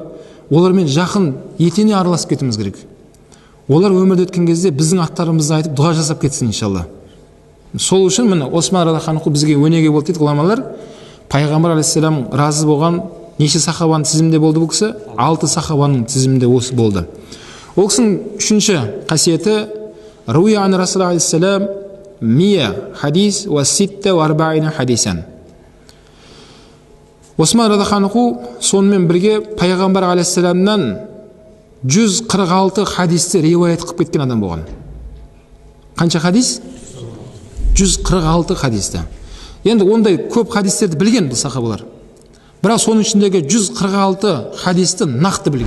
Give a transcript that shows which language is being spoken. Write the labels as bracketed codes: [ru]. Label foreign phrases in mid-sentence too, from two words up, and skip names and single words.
[kk] Олармен жақын етене араласып кетуіміз керек. Олар өмірде өткен кезде біздің аттарымызды айтып дұға жасап кетсін иншалла. Сол үшін міне Осман [ar] رضي الله عنه [kk] бізге өнеге болды дейді ғұламалар. Пайғамбар алейхиссалам разы болған неше сахабаның тізімінде болды бұл кісі? 6 сахабаның тізімінде осы болды. Ол кісінің үшінші қасиеті [ar] روي عن الرسول عليه السلام 100 حديث و 46 حديثا. [kk] Осман радиаллаху анху сонымен бірге пайғамбар алейхиссаламнан 146 хадисті риуаят қылып кеткен адам болған. Қанша хадис? 146 хадисті. Енді ондай көп хадистерді білген бұл сахабалар. Бірақ соның ішіндегі 146 хадисті нақты білген.